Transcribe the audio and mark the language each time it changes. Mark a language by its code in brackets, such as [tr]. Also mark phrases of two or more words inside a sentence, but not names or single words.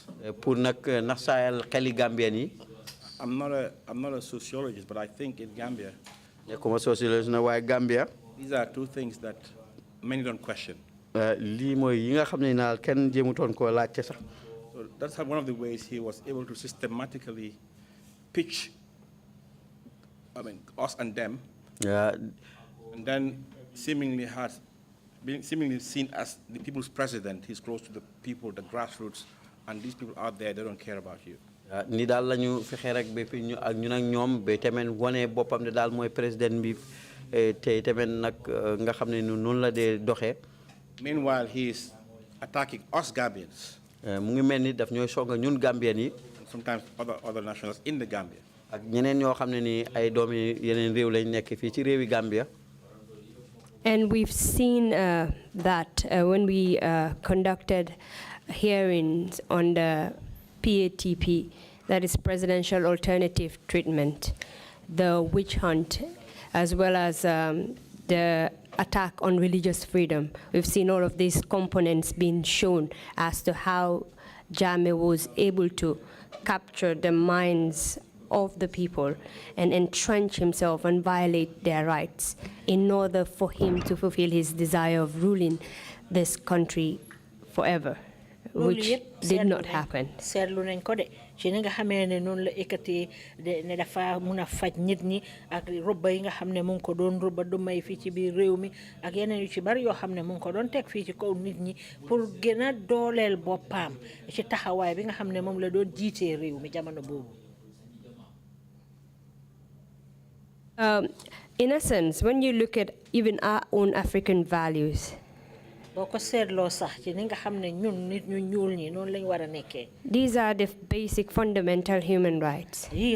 [wo] Pour nag naxsaayal xeli Gambien yi. [en] I'm not a sociologist, but I think in Gambia. [fr] Comme sociologiste [wo] na waaye Gambia. [en] These are two things that many don't question. [wo] Lii mooy yi nga xam ne naal kenn jéemutoon koo laajte sax. [en] So that's one of the ways he was able to systematically pitch, I mean, us and them. And then seemingly seen as the people's president. He's close to the people, the grassroots, and these people out there, they don't care about you. [wo] Ni daal la ñu fexe rek ba fi ñu ak ñun ak ñoom ba tamit wane boppam ne daal mooy président bi te tamit nag nga xam ne noonu la dee doxee. [en] Meanwhile, he is attacking us Gambians. [wo] Mu ngi mel ni daf ñooy songa ñun Gambien yi. [en] And sometimes other nationals in the Gambia. [wo] Ak ñeneen ñoo xam ne ni ay doomi yeneen réew lañ nekk fii ci réewi Gambia. [en] And we've seen that when we conducted hearings on the PATP, that is Presidential Alternative Treatment, the witch hunt, as well as the attack on religious freedom. We've seen all of these components being shown as to how Jammeh was able to capture the minds of the people and entrench himself and violate their rights in order for him to fulfill his desire of ruling this country forever, which did not happen. [wo] ci ni nga xamee ne noonu la ekkati ne dafa mun a faj nit ñi ak robba yi nga xam ne mu ngi ko doon robba du may fii ci biir réew mi ak yeneen yu ci bari yoo xam ne mu ngi ko doon teg fii ci kaw nit ñi pour gën a dooleel boppam ci taxawaay bi nga xam ne moom la doon jiitee réew mi jamono boobu. [en] In a sense, when you look at even our own African values, these are the basic fundamental human rights.